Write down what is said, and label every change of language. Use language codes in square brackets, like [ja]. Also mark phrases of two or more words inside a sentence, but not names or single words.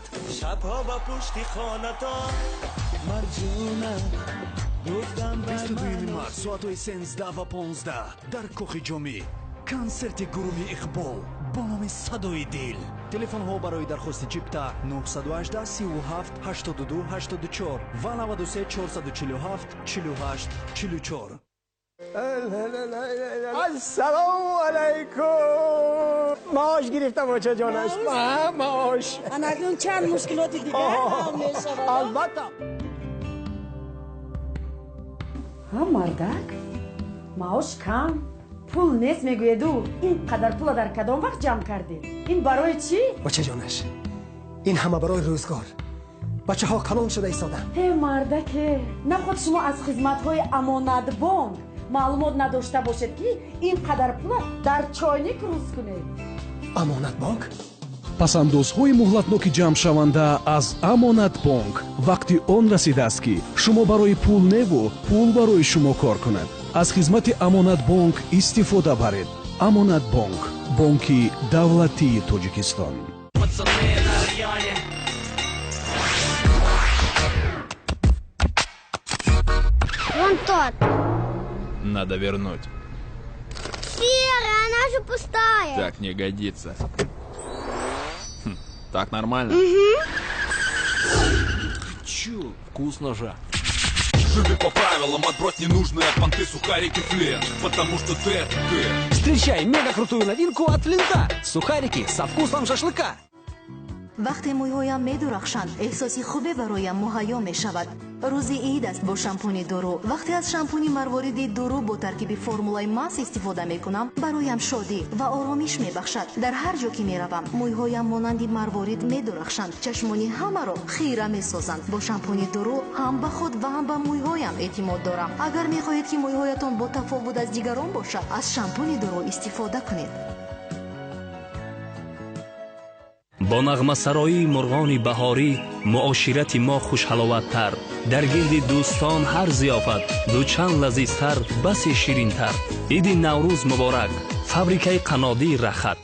[tg] шабҳо ба пушти хонатон марҷуна гуфтам 22 март соатҳои 13 ва 15 дар кохи ҷомӣ консерти гурӯҳи иқбол бо номи садои дил. телефонҳо барои дархости чипта 918 37 82 84 ва 93 447 48 44. [ar] السلام علیکم. [fa] معاش گرفتم بچه جانش. معاش اکنون چند مشکلات دیگه هم میشه. البته [tg] мардак маош кам пул нест мегӯеду инқадар пула дар кадом вақт ҷамъ кардӣ? ин барои чӣ? бачаҷонаш ин ҳама барои рӯзгор. бачаҳо калон шуда истоданд. мардаке наход шумо аз хизматҳои амонатбонк маълумот надошта бошед ки ин қадар пула дар чойник рӯз кунед. амонатбонк? пасандозҳои муҳлатноки ҷамъшаванда аз амонатбонк вақти он расидааст ки шумо барои пул неву пул барои шумо кор кунад. аз хизмати амонатбонк истифода баред. амонатбонк, бонки давлатии Тоҷикистон. [ru] Вон тот. Надо вернуть. Серая, она же пустая. Так не годится. Так нормально? Угу. Чё? Вкусно же. Живи по правилам, отбрось ненужные от понты сухарики Флинт, потому что ты это ты. Встречай мега крутую новинку от Флинта. Сухарики со вкусом шашлыка. [tg] вақте мӯйҳоям медурахшанд эҳсоси хубе бароям муҳайё мешавад. рӯзи ид аст бо шампуни дуру. вақте аз шампуни марвориди дуру бо таркиби формулаи мас истифода мекунам бароям шодӣ ва оромиш мебахшад. дар ҳар ҷо ки меравам мӯйҳоям монанди марворид медурахшанд. чашмони ҳамаро хира месозанд. бо шампуни дуру ҳам ба худ ва ҳам ба мӯйҳоям эътимод дорам. агар мехоҳед ки мӯйҳоятон бо тафовут аз дигарон бошад аз шампуни дуру истифода кунед. [fa] با نغمه سرایی مرغان بهاری معاشرت ما خوشحلاوت‌تر در گرد دوستان هر ضیافت دو چند لذیذتر بس شیرین‌تر. عید نوروز مبارک. فابریکه قنادی رخت.